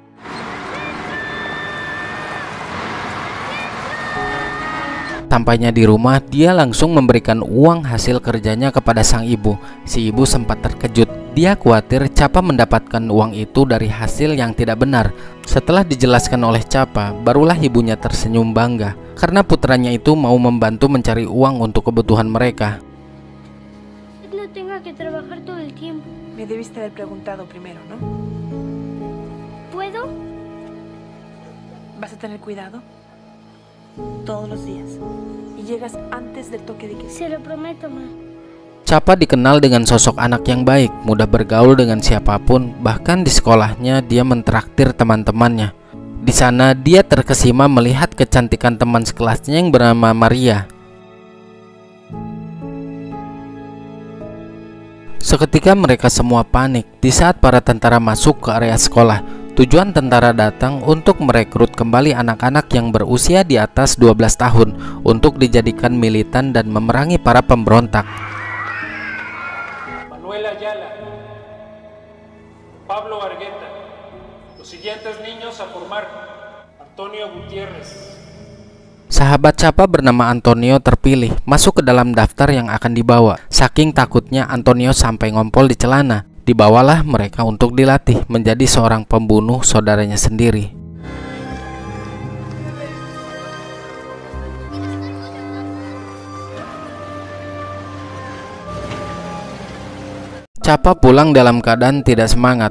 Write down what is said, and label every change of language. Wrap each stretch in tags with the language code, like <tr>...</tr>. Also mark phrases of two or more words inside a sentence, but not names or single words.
<id>Sampainya di rumah, dia langsung memberikan uang hasil kerjanya kepada sang ibu. Si ibu sempat terkejut. Dia khawatir Capa mendapatkan uang itu dari hasil yang tidak benar. Setelah dijelaskan oleh Capa, barulah ibunya tersenyum bangga karena putranya itu mau membantu mencari uang untuk kebutuhan mereka.</id> <es>No tenga que trabajar todo el tiempo. Me debiste haber preguntado primero, ¿no? ¿Puedo? Vas a tener cuidado todos los días y llegas antes del toque de queda. Se lo prometo, ma.</es> <id>Capa dikenal dengan sosok anak yang baik, mudah bergaul dengan siapapun, bahkan di sekolahnya dia mentraktir teman-temannya. Di sana dia terkesima melihat kecantikan teman sekelasnya yang bernama Maria. Seketika mereka semua panik di saat para tentara masuk ke area sekolah. Tujuan tentara datang untuk merekrut kembali anak-anak yang berusia di atas 12 tahun untuk dijadikan militan dan memerangi para pemberontak.</id> <es>Manuel Ayala, Pablo Argueta, los siguientes niños a formar, Antonio Gutiérrez.</es> <id>Sahabat Capa bernama Antonio terpilih masuk ke dalam daftar yang akan dibawa. Saking takutnya Antonio sampai ngompol di celana. Dibawalah mereka untuk dilatih menjadi seorang pembunuh saudaranya sendiri. Capa pulang dalam keadaan tidak semangat.</id>